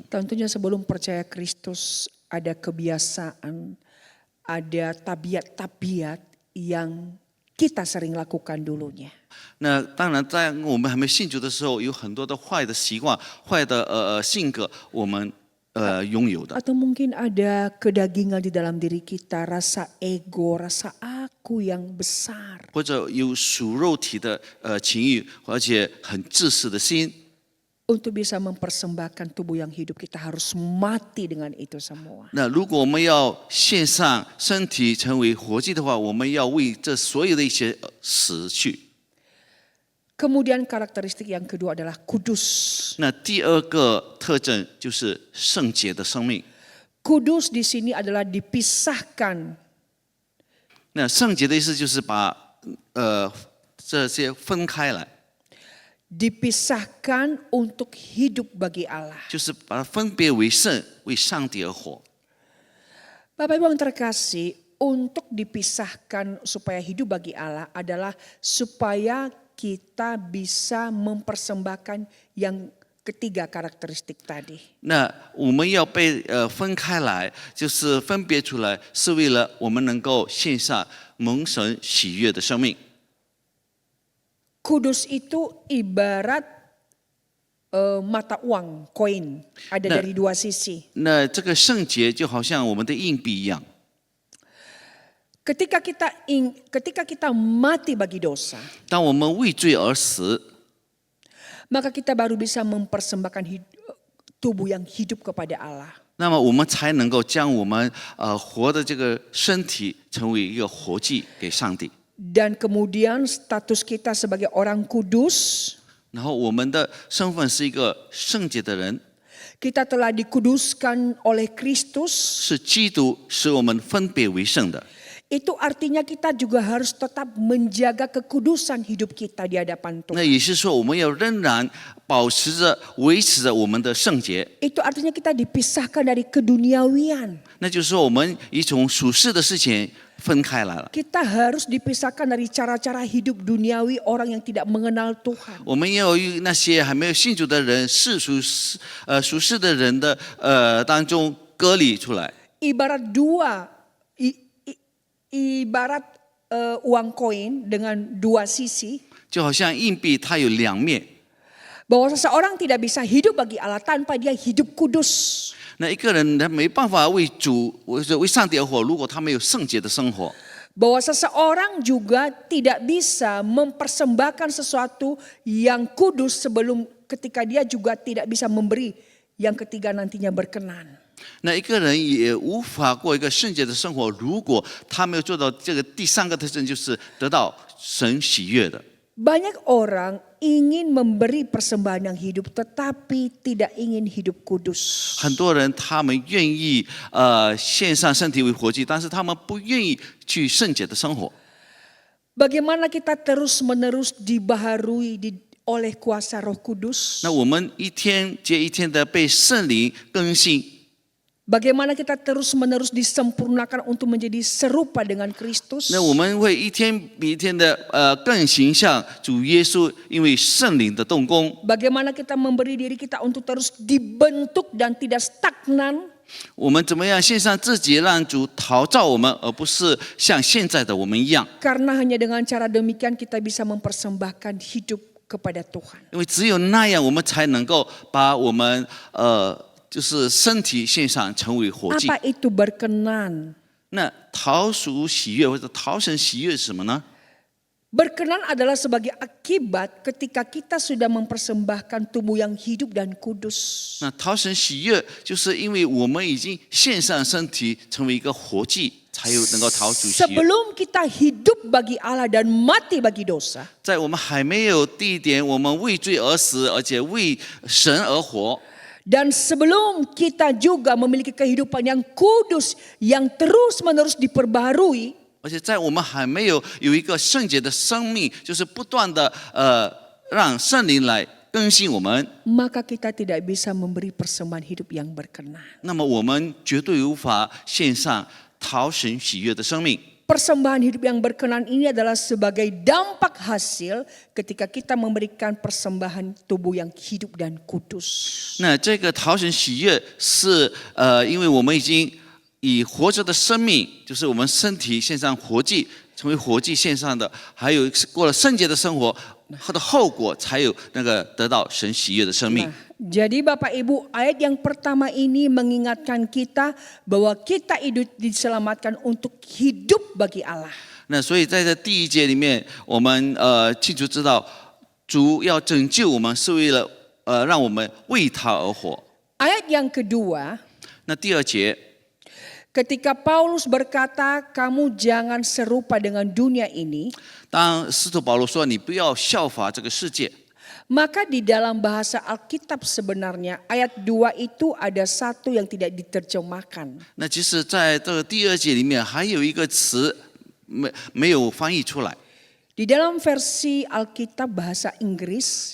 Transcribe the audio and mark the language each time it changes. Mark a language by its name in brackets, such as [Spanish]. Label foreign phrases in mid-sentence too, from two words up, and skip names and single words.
[Indonesian] Tentunya sebelum percaya Kristus ada kebiasaan, ada tabiat-tabiat yang kita sering lakukan dulunya. [Chinese] 那当然，在我们还没信主的时候，有很多的坏的习惯、坏的性格，我们拥有的。 [Indonesian] Atau mungkin ada kedagingan di dalam diri kita, rasa ego, rasa aku yang besar. [Chinese] 或者有属肉体的情欲，而且很自私的心。 [Indonesian] Untuk bisa mempersembahkan tubuh yang hidup, kita harus mati dengan itu semua. [Chinese] 那如果我们要献上身体成为活祭的话，我们要为这所有的一些死去。 [Indonesian] Kemudian karakteristik yang kedua adalah kudus. [Chinese] 那第二个特征就是圣洁的生命。 [Indonesian] Kudus di sini adalah dipisahkan. [Chinese] 那圣洁的意思就是把这些分开来， [Indonesian] Dipisahkan untuk hidup bagi Allah. [Chinese] 就是把它分别为圣，为上帝而活。 [Indonesian] Bapak Ibu yang terkasih, untuk dipisahkan supaya hidup bagi Allah adalah supaya kita bisa mempersembahkan yang ketiga karakteristik tadi. [Chinese] 那我们要被分开来，就是分别出来，是为了我们能够献上蒙神喜悦的生命。 [Indonesian] Kudus itu ibarat mata uang, koin, ada dari dua sisi. [Chinese] 那这个圣洁就好像我们的硬币一样。 [Indonesian] Ketika kita mati bagi dosa, [Chinese] 当我们为罪而死， [Indonesian] maka kita baru bisa mempersembahkan tubuh yang hidup kepada Allah. [Chinese] 那么我们才能够将我们活的这个身体成为一个活祭给上帝。 [Indonesian] Dan kemudian status kita sebagai orang kudus, [Chinese] 然后我们的身份是一个圣洁的人， [Indonesian] kita telah dikuduskan oleh Kristus. [Chinese] 是基督使我们分别为圣的。 [Indonesian] Itu artinya kita juga harus tetap menjaga kekudusan hidup kita di hadapan [Chinese] 那 [Indonesian] Tuhan. [Chinese] 也是说，我们要仍然保持着、维持着我们的圣洁。 [Indonesian] Itu artinya kita dipisahkan dari keduniawian. [Chinese] 那就是说，我们已从属世的事情分开来了。 [Indonesian] Kita harus dipisahkan dari cara-cara hidup duniawi orang yang tidak mengenal Tuhan. [Chinese] 我们要与那些还没有信主的人、属世的人的当中隔离出来。 [Indonesian] Ibarat uang koin dengan dua sisi, [Chinese] 就好像硬币，它有两面。 [Indonesian] bahwa seseorang tidak bisa hidup bagi Allah tanpa dia hidup kudus. [Chinese] 那一个人他没办法为主、为上帝而活，如果他没有圣洁的生活。 [Indonesian] Bahwa seseorang juga tidak bisa mempersembahkan sesuatu yang kudus sebelum ketika dia juga tidak bisa memberi yang ketiga nantinya berkenan. [Chinese] 那一个人也无法过一个圣洁的生活，如果他没有做到这个第三个特征，就是得到神喜悦的。 [Indonesian] Banyak orang ingin memberi persembahan yang hidup tetapi tidak ingin hidup kudus. [Chinese] 很多人他们愿意献上身体为活祭，但是他们不愿意去圣洁的生活。 [Indonesian] Bagaimana kita terus-menerus dibaharui oleh kuasa Roh Kudus? [Chinese] 那我们一天接一天的被圣灵更新。 [Indonesian] Bagaimana kita terus-menerus disempurnakan untuk menjadi serupa dengan Kristus? [Chinese] 那我们会一天比一天的更形象主耶稣，因为圣灵的动工。 [Indonesian] Bagaimana kita memberi diri kita untuk terus dibentuk dan tidak stagnan? [Chinese] 我们怎么样献上自己，让主陶造我们，而不是像现在的我们一样？ [Indonesian] Karena hanya dengan cara demikian kita bisa mempersembahkan hidup kepada Tuhan. [Chinese] 因为只有那样，我们才能够把我们就是身体献上，成为活祭。 [Indonesian] Apa itu berkenan? [Chinese] 那讨属喜悦或者讨神喜悦是什么呢？ [Indonesian] Berkenan adalah sebagai akibat ketika kita sudah mempersembahkan tubuh yang hidup dan kudus. [Chinese] 那讨神喜悦，就是因为我们已经献上身体，成为一个活祭， 才有能够讨主喜悦。 [Indonesian] Sebelum kita hidup bagi Allah dan mati bagi dosa, [Chinese] 在我们还没有第一点，我们为罪而死，而且为神而活。 [Indonesian] dan sebelum kita juga memiliki kehidupan yang kudus yang terus-menerus diperbarui, [Chinese] 而且在我们还没有一个圣洁的生命，就是不断的让圣灵来更新我们， [Indonesian] maka kita tidak bisa memberi persembahan hidup yang berkenan. [Chinese] 那么我们绝对无法献上讨神喜悦的生命。 [Indonesian] Persembahan hidup yang berkenan ini adalah sebagai dampak hasil ketika kita memberikan persembahan tubuh yang hidup dan kudus. [Chinese] 那这个讨神喜悦是因为我们已经以活着的生命，就是我们身体献上活祭，成为活祭献上的，还有过了圣洁的生活，它的后果才有那个得到神喜悦的生命。 [Indonesian] Jadi Bapak Ibu, ayat yang pertama ini mengingatkan kita bahwa kita diselamatkan untuk hidup bagi Allah. [Chinese] 那所以在这第一节里面，我们清楚知道，主要拯救我们是为了让我们为他而活。 [Indonesian] Ayat yang kedua, [Chinese] 那第二节， [Indonesian] ketika Paulus berkata, kamu jangan serupa dengan dunia ini, [Chinese] 当使徒保罗说你不要效法这个世界， [Indonesian] maka di dalam bahasa Alkitab sebenarnya ayat 2 itu ada satu yang tidak diterjemahkan. [Chinese] 那其实在这个第二节里面还有一个词没有翻译出来， [Indonesian] Di dalam versi Alkitab bahasa Inggris,